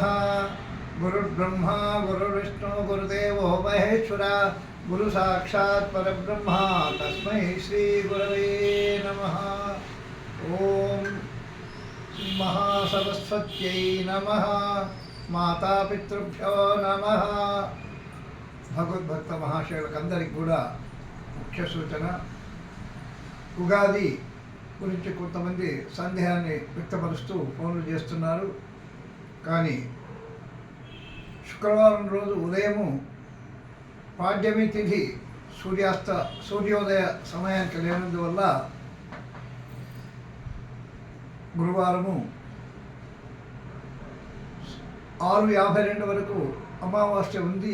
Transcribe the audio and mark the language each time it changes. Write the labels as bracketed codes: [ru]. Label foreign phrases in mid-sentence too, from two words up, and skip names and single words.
[sa] गुरुर्ब्रह्मा गुरुर्विष्णु गुरुदेवो महेश्वरा गुरु साक्षात् परब्रह्म तस्मै श्री गुरवे नमः। ओम महासरस्वत्यै नमः। माता पितृभ्यो नमः। [te] భగవద్భక్త మహాశయులకందరికి కూడా ముఖ్య సూచన, ఉగాది గురించి కొంతమంది సందేహాన్ని వ్యక్తపరుస్తూ ఫోన్లు చేస్తున్నారు. కానీ శుక్రవారం రోజు ఉదయము పాడ్యమి తిథి సూర్యోదయ సమయానికి లేనందువల్ల గురువారము 6:52 వరకు అమావాస్య ఉంది.